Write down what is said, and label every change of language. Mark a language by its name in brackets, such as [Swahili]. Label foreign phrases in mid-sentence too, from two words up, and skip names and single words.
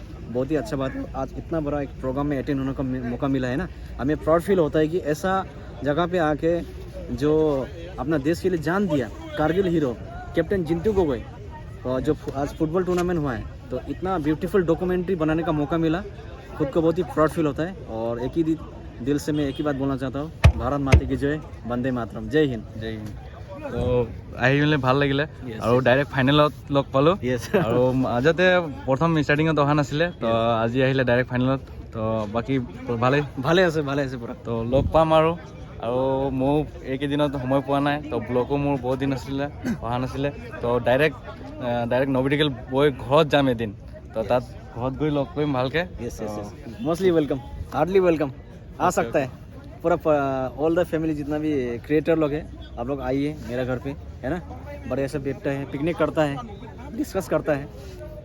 [Hindi] बहुत ही अच्छा बात है, आज इतना बड़ा एक प्रोग्राम में अटेंड होने का मौका मिला है ना, हमें [English] proud feel [Hindi] होता है कि ऐसा जगह पे आके जो अपना देश के लिए जान दिया, कारगिल हीरो कैप्टन जिंतू गोगोई, और जो आज [English] football tournament [Hindi] हुआ है, तो इतना [English] beautiful documentary [Hindi] बनाने का मौका मिला, खुद को बहुत ही [English] proud feel [Hindi] होता है। और एक ही दिल से मैं एक ही बात बोलना चाहता हूँ, भारत माता की जय, वंदे मातरम, जय हिंद। जय हिंद। [Assamese] তো আহি মেলি ভাল লাগিলে আৰু [English] direct final [Assamese] লগ পালোঁ [English] Yes. [Assamese] আৰু মাজতে প্ৰথম ষ্টাৰ্টিঙত অহা নাছিলে, তো আজি আহিলে [English] direct final, [Assamese] তো বাকী ভালেই। ভালে আছে পুৰা। তো লগ পাম আৰু ময়ো এইকেইদিনত সময় পোৱা নাই, তো ব্লগো মোৰ বহুত দিন আছিলে অহা নাছিলে, তো ডাইৰেক্ট নৱমেডিকেল গৈ ঘৰত যাম এদিন, তো তাত ঘৰত গৈ লগ কৰিম ভালকৈ। [English] yes mostly welcome, hardly welcome. [Hindi] आ सकता है पूरा [English] all the family, [Hindi] जितना भी क्रिएटर लोग हैं, आप लोग आइए मेरा घर पे, है ना। बड़े ऐसे बैठता है, पिकनिक करता है, डिस्कस करता है,